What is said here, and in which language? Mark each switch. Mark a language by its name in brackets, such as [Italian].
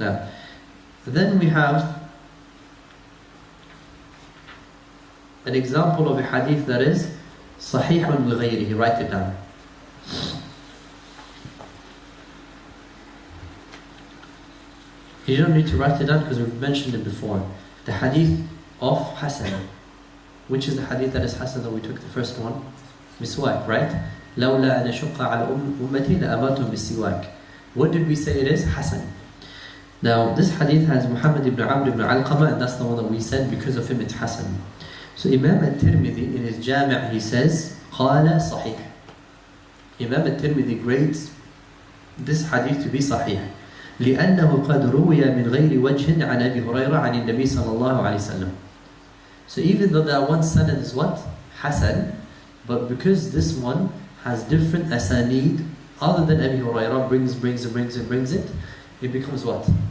[English] Now, then we have an example of a hadith that is Sahihun li-ghayrihi. Write it down. You don't need to write it down because we've mentioned it before. The hadith of Hasan. Which is the hadith that is Hasan that we took the first one? Miswak, right? [Arabic] لولا أن أشق على أمتي لأمرتهم بالسواك. [English] What did we say it is? Hasan. Now this hadith has Muhammad ibn Amr ibn Alqama, and that's the one that we said because of him it's Hasan. So Imam al-Tirmidhi in his Jami' he says [Arabic] قال صحيح. [English] Imam al-Tirmidhi grades this hadith to be [Arabic] صحيح لأنه قد روي من غير وجه عن أبي هريرة عن النبي صلى الله عليه وسلم. [English] So even though that one sanad is what? Hasan, but because this one has different asanid other than Abi Hurairah brings it, it becomes what?